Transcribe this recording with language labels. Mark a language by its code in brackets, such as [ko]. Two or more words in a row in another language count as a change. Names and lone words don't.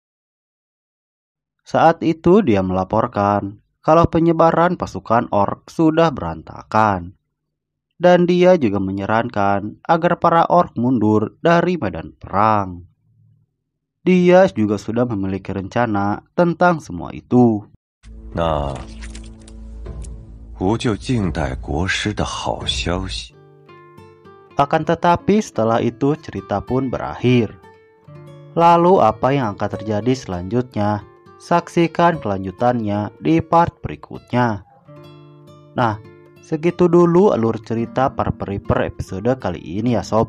[id] Saat itu dia melaporkan kalau penyebaran pasukan orc sudah berantakan, dan dia juga menyarankan agar para orc mundur dari medan perang. Dia juga sudah memiliki rencana tentang semua itu. [zh] 那吾就静待国师的好消息。 [id] Akan tetapi setelah itu cerita pun berakhir. Lalu apa yang akan terjadi selanjutnya? Saksikan kelanjutannya di part berikutnya. Nah, segitu dulu alur cerita Parperiper episode kali ini ya sob.